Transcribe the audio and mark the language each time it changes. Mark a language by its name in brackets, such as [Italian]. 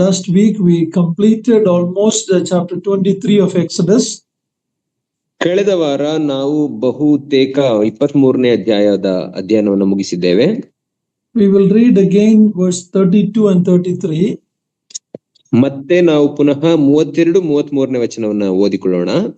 [English] Last week we completed almost chapter 23 of Exodus. [Kannada] ಕಳೆದ ವಾರ ನಾವು ಬಹುತೇಕ 23ನೇ ಅಧ್ಯಾಯದ ಅಧ್ಯಯನವನ್ನು ಮುಗಿಸಿದ್ದೇವೆ. [English] We will read again verse 32 and 33. [Kannada] ಮತ್ತೆ ನಾವು ಪುನಃ 32, 33ನೇ ವಚನವನ್ನು ಓದಿಕೊಳ್ಳೋಣ.